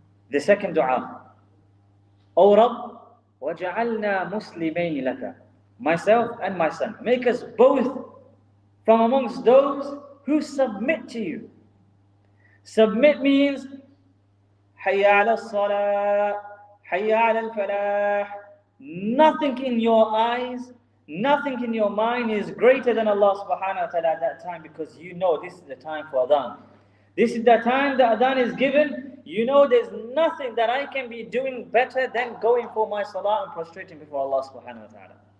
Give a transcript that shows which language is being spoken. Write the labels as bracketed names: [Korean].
[English] The second dua, O Rabb, [Arabic] وَجَعَلْنَا مُسْلِمَيْنِ لَكَ. [English] Myself and my son, make us both from amongst those who submit to you. Submit means [Arabic] حَيَّ عَلَى الصَّلَاةِ حَيَّ عَلَى الْفَلَاحِ. [English] Nothing in your eyes, nothing in your mind is greater than Allah subhanahu wa ta'ala at that time, because you know this is the time for adhan. This is the time the adhan is given. You know there's nothing that I can be doing better than going for my salah and prostrating before Allah subhanahu wa ta'ala.